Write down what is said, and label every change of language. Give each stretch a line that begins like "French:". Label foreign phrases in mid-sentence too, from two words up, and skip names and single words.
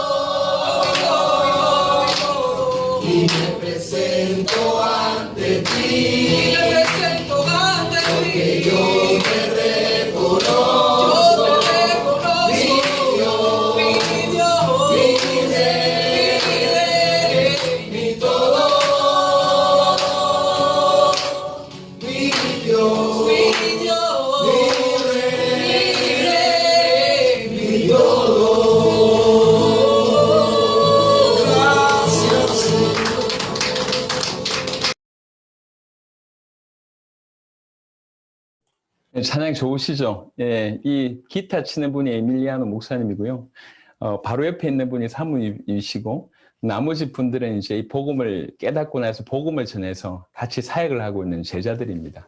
Spanish: y me presento ante ti, porque yo te reconozco, mi Dios, mi Rey, mi todo, mi Dios, mi Rey, mi todo. Gracias, Señor.
Korean: 찬양 좋으시죠? 예, 이 기타 치는 분이 에밀리아노 목사님이고요. 바로 옆에 있는 분이 사모님이시고, 나머지 분들은 이제 이 복음을 깨닫고 나서 복음을 전해서 같이 사역을 하고 있는 제자들입니다.